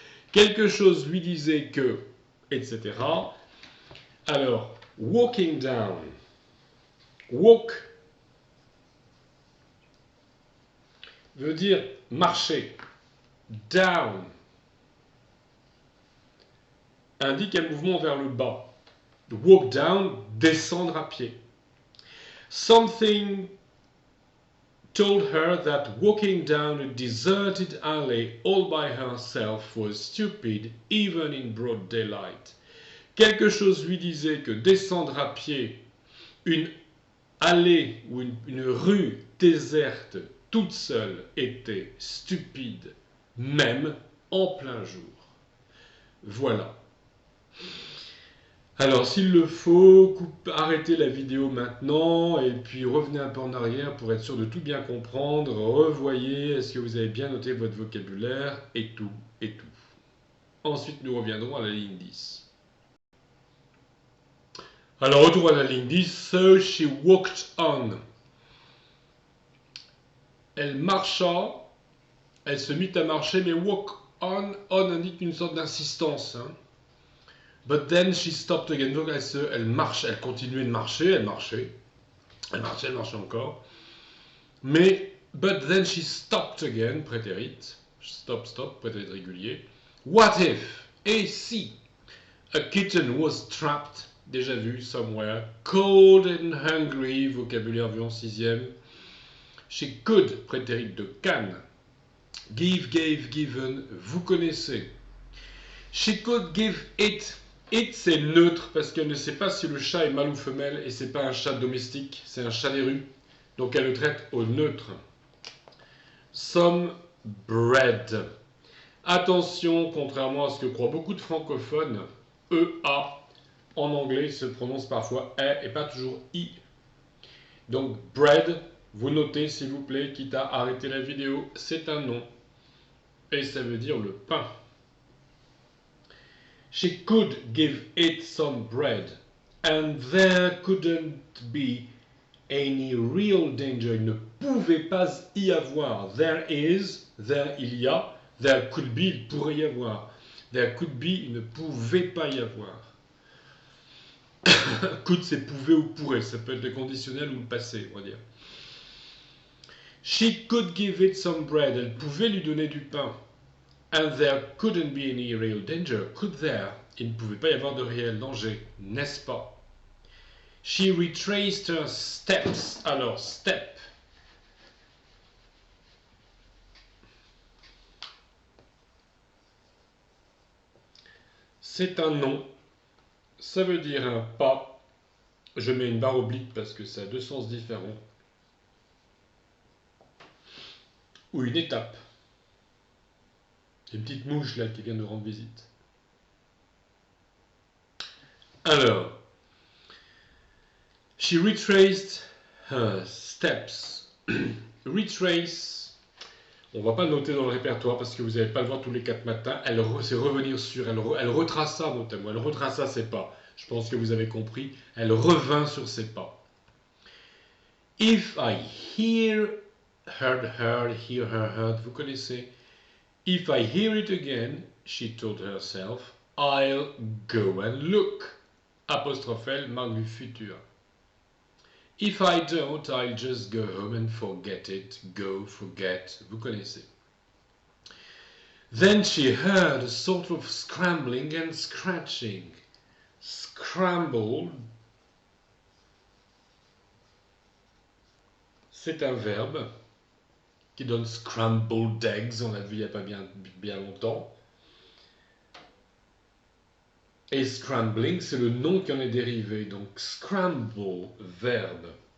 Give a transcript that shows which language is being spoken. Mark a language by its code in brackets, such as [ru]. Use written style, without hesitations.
[fr] Quelque chose lui disait que, etc. Alors, walking down. Walk veut dire marcher. Down indique un mouvement vers le bas. Walk down, descendre à pied. [en] Something told her that walking down a deserted alley all by herself was stupid, even in broad daylight. [fr] Quelque chose lui disait que descendre à pied une allée ou une rue déserte toute seule était stupide, même en plein jour. Voilà. Alors, s'il le faut, arrêtez la vidéo maintenant et puis revenez un peu en arrière pour être sûr de tout bien comprendre. Revoyez, est-ce que vous avez bien noté votre vocabulaire et tout, et tout. Ensuite, nous reviendrons à la ligne 10. Alors, retour à la ligne 10. [en] So she walked on. [fr] Elle marcha Elle se mit à marcher, mais walk on indique une sorte d'insistance. Hein. [en] But then she stopped again. [fr] Donc elle marche, elle continuait de marcher, elle marchait encore. [en] Mais, but then she stopped again, prétérit. [fr] Stop, prétérit régulier. [en] What if, [fr] et si, [en] a kitten was trapped, déjà vu, somewhere, cold and hungry, [fr] vocabulaire vu en 6e. [en] She could, prétérit de can. Give, gave, given, [fr] vous connaissez. [en] She could give it. [fr] It, c'est neutre parce qu'elle ne sait pas si le chat est mâle ou femelle et c'est pas un chat domestique, c'est un chat des rues. Donc elle le traite au neutre. [en] Some bread. [fr] Attention, contrairement à ce que croient beaucoup de francophones, EA en anglais se prononce parfois E et pas toujours I. Donc bread, vous notez s'il vous plaît, quitte à arrêter la vidéo, c'est un nom. Et ça veut dire le pain. [en] She could give it some bread, and there couldn't be any real danger. [fr] Il ne pouvait pas y avoir. [en] There is, there [fr] il y a, [en] there could be, [fr] il pourrait y avoir. [en] There could be, [fr] il ne pouvait pas y avoir. Could, c'est pouvait ou pourrait. Ça peut être le conditionnel ou le passé, on va dire. [en] She could give it some bread. [fr] Elle pouvait lui donner du pain. [en] And there couldn't be any real danger. Could there? [fr] Il ne pouvait pas y avoir de réel danger, n'est-ce pas? [en] She retraced her steps. Alors, step. [fr] C'est un nom. Ça veut dire un pas. Je mets une barre oblique parce que ça a deux sens différents. Ou une étape. Une petite mouche là qui vient de rendre visite. Alors, she retraced her steps. Retrace, on ne va pas le noter dans le répertoire parce que vous n'allez pas le voir tous les 4 matins. C'est revenir sur, elle retraça notamment, elle retraça ses pas. Je pense que vous avez compris. Elle revint sur ses pas. [en] If I hear heard, [fr] vous connaissez. [en] If I hear it again, she told herself, I'll go and look. [fr] Apostrophe L, marque du futur. [en] If I don't, I'll just go home and forget it. [fr] Go, forget, vous connaissez. [en] Then she heard a sort of scrambling and scratching. [fr] Scramble, c'est un verbe qui donne scrambled eggs, on l'a vu il n'y a pas bien longtemps. Et scrambling, c'est le nom qui en est dérivé. Donc scramble, verbe.